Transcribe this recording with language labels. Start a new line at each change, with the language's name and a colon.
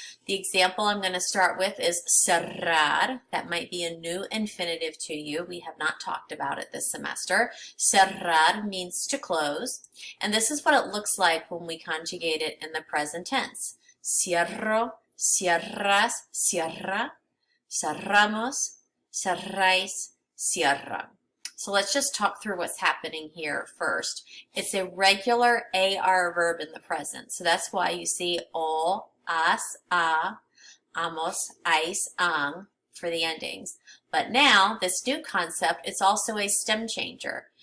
English: The example I'm going to start with is cerrar. That might be a new infinitive to you. We have not talked about it this semester. Cerrar means to close, and this is what it looks like when we conjugate it in the present tense.
Spanish: Cierro, cierras, cierra. Cerramos, cerráis, cierra.
English: So let's just talk through what's happening here first. It's a regular AR verb in the present. So that's why you see o, as, a, amos, ais, ang for the endings. But now, this new concept, it's also a stem changer.